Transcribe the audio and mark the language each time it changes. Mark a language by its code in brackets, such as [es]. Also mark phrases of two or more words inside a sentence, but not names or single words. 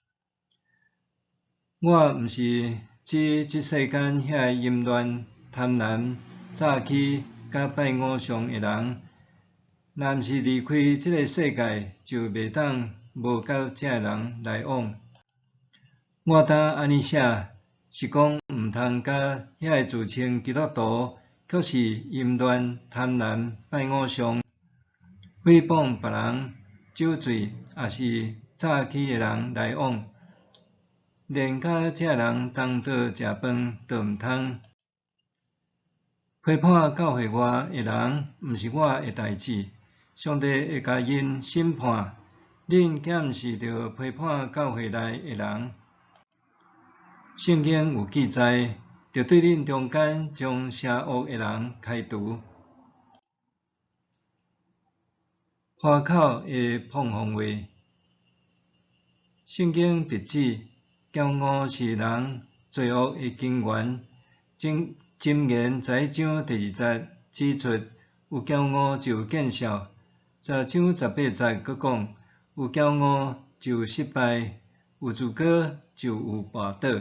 [nan] 我毋是指即世间遐淫乱、贪婪、诈欺、甲拜偶像的人。若毋是离开即个世界，就袂当无甲遮人来往。我当安尼写，是讲毋通甲遐个自称基督徒，却是淫乱、贪婪、拜偶像、诽谤别人、酒醉，也是诈欺的人来往。连甲遮人同桌食饭都毋通。批判教会外的人，毋是我的代志，上帝会甲因审判。恁敢毋是着批判教会内的人？圣经有记载，着对恁中间将邪恶的人开除。夸口的碰风话，圣经直指，骄傲是人罪恶的根源。箴言11章第2节指出，有骄傲就有见效。10章18节佫讲，有骄傲就有失败，有自高就有跋倒。